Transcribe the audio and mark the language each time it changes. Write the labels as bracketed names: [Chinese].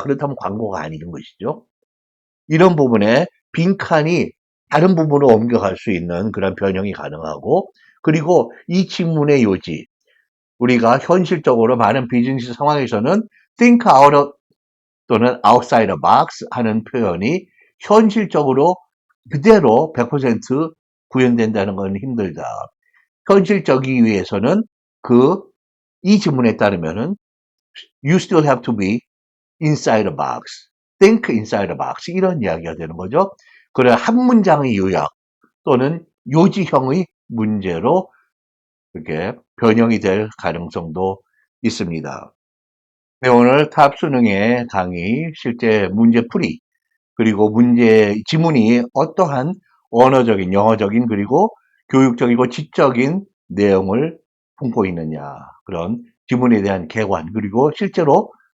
[Korean] 그렇다면 광고가 아닌 것이죠. 이런 부분에 빈칸이 다른 부분으로 옮겨갈 수 있는 그런 변형이 가능하고, 그리고 이 직문의 요지, 우리가 현실적으로 많은 비즈니스 상황에서는 [English] think out of [Korean] 또는 [English] outside the box [Korean] 하는 표현이 현실적으로 그대로 100% 구현된다는 건 힘들다. 현실적이기 위해서는 이 지문에 따르면은 [English] you still have to be inside the box, think inside the box [Korean] 이런 이야기가 되는 거죠. 그래 한 문장의 요약 또는 요지형의 문제로 이렇게 변형이 될 가능성도 있습니다. 네, 오늘 탑 수능의 강의 실제 문제 풀이 그리고 문제 지문이 어떠한 언어적인 영어적인 그리고 교육적이고 지적인 내용을 품고 있느냐 그런 지문에 대한 개관 그리고 실제로